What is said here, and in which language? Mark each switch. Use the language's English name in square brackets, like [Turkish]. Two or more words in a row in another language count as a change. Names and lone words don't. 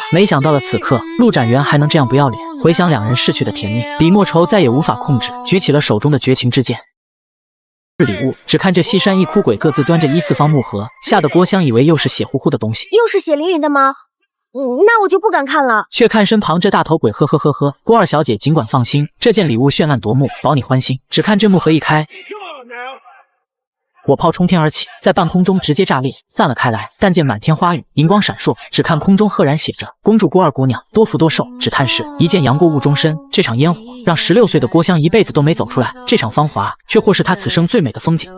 [Chinese] 沒想到的此刻，陸展元還能這樣不要臉。回想兩人逝去的甜蜜，李莫愁再也無法控制，舉起了手中的絕情之劍。禮物，只看這西山一哭鬼各自端着1、4方木盒，嚇得郭襄以為又是血乎乎的東西。又是血淋淋的嗎？那我就不敢看了。卻看身旁這大頭鬼，呵呵呵呵。郭二小姐儘管放心，這件禮物絢爛奪目，保你歡心。只看這木盒一開，火炮衝天而起，在半空中直接炸裂，散了開來。但見滿天花雨，銀光閃爍，只看空中赫然寫着“恭祝郭二姑娘多福多壽”。只嘆是一見楊過誤終身，這場煙火讓16歲的郭襄一輩子都沒走出來，這場芳華卻或是她此生最美的風景。